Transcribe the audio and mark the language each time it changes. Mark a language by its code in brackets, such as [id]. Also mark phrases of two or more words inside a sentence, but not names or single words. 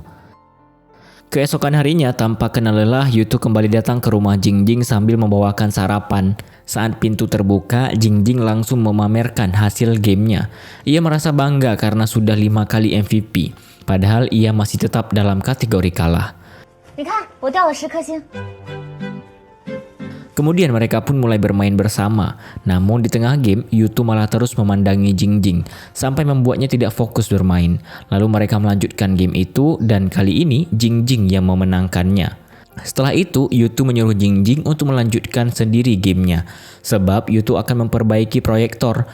[id] Keesokan harinya, tanpa kenal lelah, Yutu kembali datang ke rumah Jingjing sambil membawakan sarapan. Saat pintu terbuka, Jingjing langsung memamerkan hasil gamenya. Ia merasa bangga karena sudah 5 kali MVP, padahal ia masih tetap dalam kategori kalah. [zh] 你看，我掉了10颗星。 [id] Kemudian mereka pun mulai bermain bersama. Namun di tengah game, Yutu malah terus memandangi Jingjing sampai membuatnya tidak fokus bermain. Lalu mereka melanjutkan game itu dan kali ini Jingjing yang memenangkannya. Setelah itu, Yutu menyuruh Jingjing untuk melanjutkan sendiri gamenya sebab Yutu akan memperbaiki proyektor.